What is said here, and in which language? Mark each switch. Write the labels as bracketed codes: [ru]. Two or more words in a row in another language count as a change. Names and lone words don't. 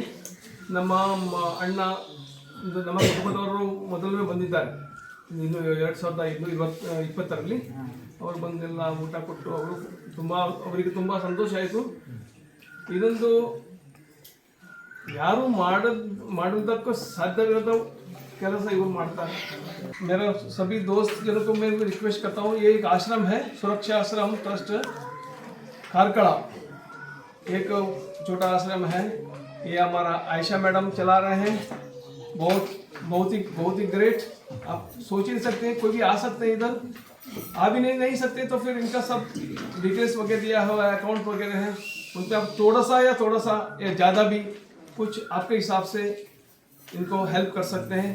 [kn] ನಮ್ಮ ಅಣ್ಣ ನಮ್ಮ ಕುಟುಂಬದವರು ಮೊದಲನೇ ಬಂದಿದ್ದಾರೆ, ಇನ್ನು 2020 ಅವರು ಬಂದೆಲ್ಲ ಊಟ ಕೊಟ್ಟು ಅವರಿಗೆ ತುಂಬ ಸಂತೋಷ ಆಯಿತು. ಇದೊಂದು ಯಾರು ಮಾಡೋದಕ್ಕೂ ಸಾಧ್ಯವಿಲ್ಲದ ಕೆಲಸ ಇವರು ಮಾಡ್ತಾರೆ. [hi] मेरा सभी दोस्त जनों को मैं रिक्वेस्ट करता हूँ, ये एक आश्रम है, सुरक्षा आश्रम ट्रस्ट कारकड़ा, एक छोटा आश्रम है. ये हमारा आयशा मैडम चला रहे हैं. बहुत ही ग्रेट. आप सोच ही नहीं सकते, कोई भी आ सकते हैं इधर. आ भी नहीं सकते तो फिर इनका सब डिटेल्स वगैरह दिया हुआ है, अकाउंट वगैरह है, उन पर आप थोड़ा सा या ज़्यादा भी कुछ आपके हिसाब से इनको हेल्प कर सकते हैं.